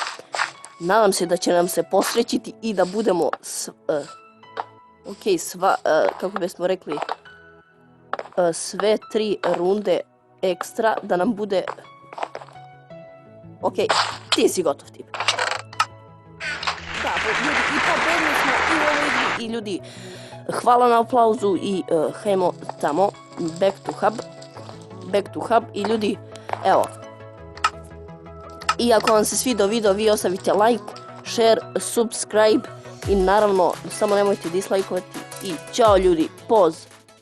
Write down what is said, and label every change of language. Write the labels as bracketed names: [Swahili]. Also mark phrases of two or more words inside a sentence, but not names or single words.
[Serbian] Nadam se da će nam se posrećiti i da budemo kako bismo rekli, sve 3 runde ekstra, da nam bude. Okej, ti si gotov tip. Da, ljudi, i pobedili smo i u ovoj igri. I ljudi, hvala na aplauzu i hajmo tamo, [English] back to hub. [Serbian] I ljudi, evo, i ako vam se svidio video, vi ostavite [English] like, share, subscribe [Serbian] i naravno samo nemojte dislajkovati. I ćao, ljudi, poz!